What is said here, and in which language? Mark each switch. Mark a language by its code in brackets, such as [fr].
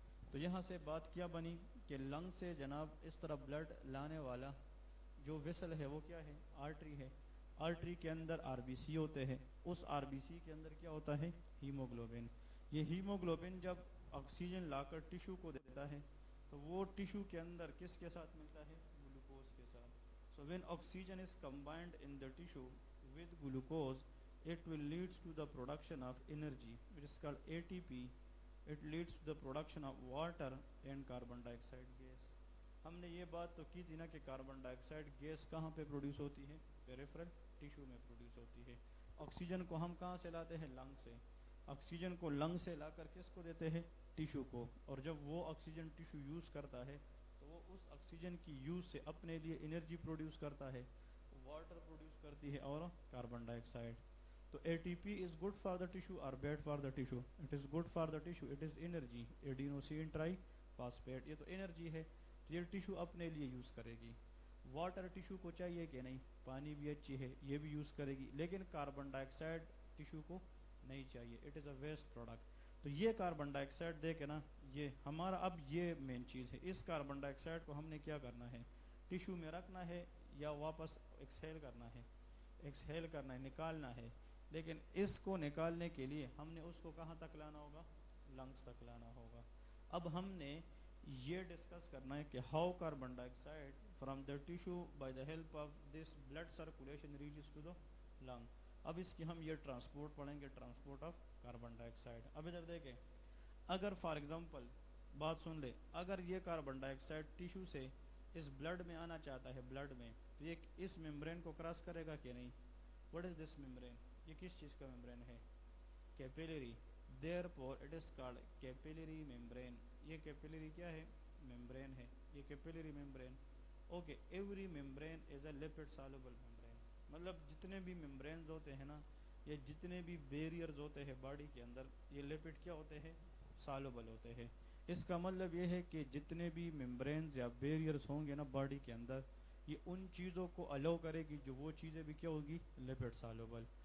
[ur] تو یہاں سے بات کیا بنی کہ لنگ سے جناب اس طرح بلڈ لانے والا جو ویسل ہے وہ کیا ہے، آرٹری ہے. آرٹری کے اندر آر بی سی ہوتے ہیں، اس آر بی سی کے اندر کیا ہوتا ہے، ہیموگلوبن. یہ ہیموگلوبن جب آکسیجن لا کر ٹیشو کو دیتا ہے تو وہ ٹیشو کے اندر کس کے ساتھ ملتا ہے، گلوکوز کے ساتھ. [en] So when oxygen is combined in the tissue with glucose, it will leads to the production of energy, which is called ATP. It leads to the production of water and carbon dioxide gas. [ur] ہم نے یہ بات تو کی تھی نا کہ carbon ڈائی oxide gas کہاں پہ پروڈیوس ہوتی ہے، پیریفرل ٹیشو میں پروڈیوس ہوتی ہے. آکسیجن کو ہم کہاں سے لاتے ہیں، لنگ سے. آکسیجن کو لنگ سے لا کر کس کو دیتے ہیں، ٹیشو کو. اور جب وہ آکسیجن ٹیشو یوز کرتا ہے تو وہ اس آکسیجن کی یوز سے اپنے لیے انرجی پروڈیوس کرتا ہے، واٹر پروڈیوس کرتی ہے اور کاربن ڈائی آکسائڈ. [en] تو A T P is good for the tissue اور bad for the tissue. It is good for the tissue, it is energy, adenosine triphosphate. [ur] یہ تو انرجی ہے، یہ ٹیشو اپنے لیے یوز کرے گی. واٹر ٹیشو کو چاہیے کہ نہیں، پانی بھی اچھی ہے یہ بھی یوز کرے گی، لیکن کاربن ڈائی آکسائڈ ٹیشو کو نہیں چاہیے، [en] It is a waste product. [ur] تو یہ کاربن ڈائی آکسائڈ دے کے نا، یہ ہمارا اب یہ مین چیز ہے. اس کاربن ڈائی آکسائڈ کو ہم نے کیا کرنا ہے، ٹیشو میں رکھنا ہے یا واپس ایکسہیل کرنا ہے، ایکسہیل کرنا ہے، نکالنا ہے. لیکن اس کو نکالنے کے لیے ہم نے اس کو کہاں تک لانا ہوگا، لنگس تک لانا ہوگا. اب ہم نے یہ ڈسکس کرنا ہے کہ [en] How carbon dioxide from the tissue by the help of this blood circulation reaches to the lung. [ur] اب اس کی ہم یہ ٹرانسپورٹ پڑھیں گے، transport of carbon dye oxide. اب ادھر دیکھیں، اگر فار ایگزامپل بات سن لے، اگر یہ کاربن ڈائی آکسائڈ ٹیشو سے اس بلڈ میں آنا چاہتا ہے، بلڈ میں، تو یہ اس ممبرین کو کراس کرے گا کہ نہیں. [en] what is this membrane, [ur] یہ کس چیز کا ممبرین ہے، کیپیلری. [en] Therefore it is called capillary membrane. [ur] یہ کیپیلری کیا ہے، ممبرین ہے. یہ کیپیلری ممبرین. [en] Okay, every membrane is a lipid soluble membrane. [ur] مطلب جتنے بھی ممبرینز ہوتے ہیں نا، یہ جتنے بھی بیریئرز ہوتے ہیں باڈی کے اندر، یہ لپڈ کیا ہوتے ہیں، سالوبل ہوتے ہیں. اس کا مطلب یہ ہے کہ جتنے بھی ممبرینز یا بیریئرز ہوں گے نا باڈی کے اندر، یہ ان چیزوں کو الاؤ کرے گی جو وہ چیزیں بھی کیا ہوگی، لپڈ سالوبل.